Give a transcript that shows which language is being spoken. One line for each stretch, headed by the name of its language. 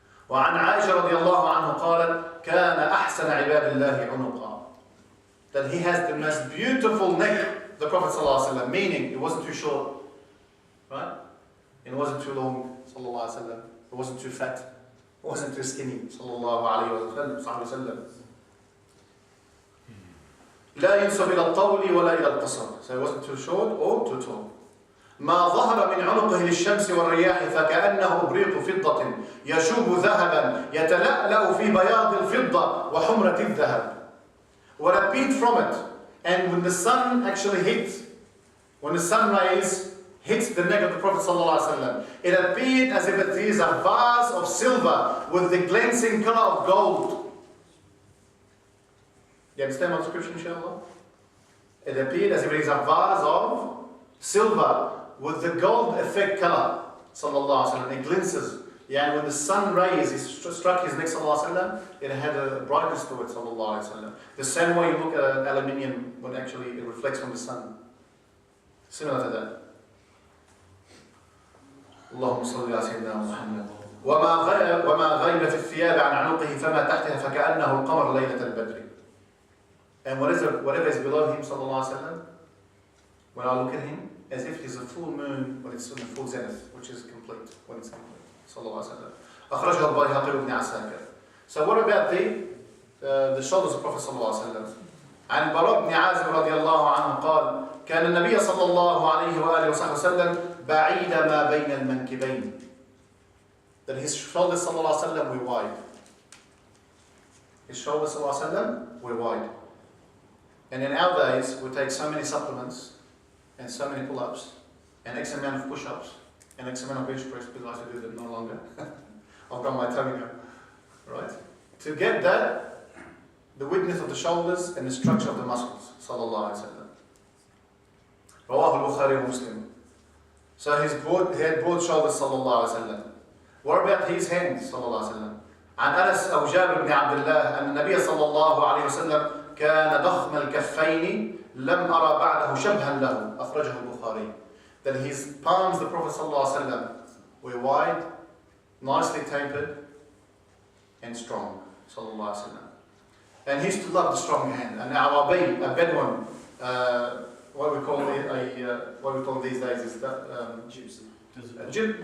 Arabic: وعن عائشة رضي الله عنه قالت كان أحسن عباد الله عنقا,
English: that he has the most beautiful neck,
Arabic: the Prophet صلى الله عليه وسلم,
English: meaning it wasn't too short, right? It wasn't too long, صلى الله عليه وسلم. It wasn't too fat, it wasn't too skinny, صلى الله عليه وسلم.
Arabic: لا ينسب إلى الطول ولا إلى القصر,
English: so it wasn't too short or too tall.
Arabic: ما ظهر من عنقه للشمس والرياح فكأنه إبريق فضة يشوب ذهبا يتلألأ في بياض الفضة وحمرة الذهب.
English: What appeared from it, and when the sun actually hit, when the sun rays hits the neck of the Prophet ﷺ, it appeared as if it is a vase of silver with the glancing color of gold. You understand my description, inshallah? It appeared as if it is a vase of silver with the gold effect color, sallallahu alaihi wasallam. It glints. Yeah, and when the sun rays struck his neck, sallallahu alaihi wasallam, it had a brightness to it, sallallahu alaihi wasallam. The same way you look at aluminium when actually it reflects from the sun. Similar to that.
Arabic: اللهم صل على سيدنا محمد. وما غيب في الثياب عن عنقه فما تحتها فكأنه القمر ليلة البدر.
English: And whatever is below him, sallallahu alaihi wasallam, when I look at him, as if he's a full moon when it's in the full zenith, which is complete, when it's complete.
Arabic: Sallallahu alaihi wasallam. أخرجه البيهقي وابن عساكر.
English: So what about the shoulders of Prophet sallallahu alaihi wasallam?
Arabic: عن البراء بن عازب رضي الله عنه قال كان النبي صلى الله عليه وآله وصحبه وسلم بعيد ما بين المنكبين.
English: That his shoulders sallallahu alaihi wasallam were wide. His shoulders sallallahu alaihi wasallam were wide. And in our days, we take so many supplements and so many pull-ups and X amount of push-ups and X amount of bench press, because I have to do that no longer. I've got my tummy now. Right? To get that, the width of the shoulders and the structure of the muscles. Sallallahu alaihi wasallam. Rawah al-Bukhari wa Muslim. So he had broad shoulders, sallallahu alaihi wasallam. What about his hands, sallallahu alaihi wasallam?
Arabic: عن أنس أو جابر بن عبد الله أن النبي صلى الله عليه وسلم كان ضخم الكفين لم أرى بعده شبها له. أخرجه البخاري.
English: That his palms, the Prophet صلى الله عليه وسلم, were wide, nicely tapered, and strong.
Arabic: صلى الله عليه وسلم.
English: And he used to love the strong hand. An Arabi, a Bedouin, what we call these days is that gypsy.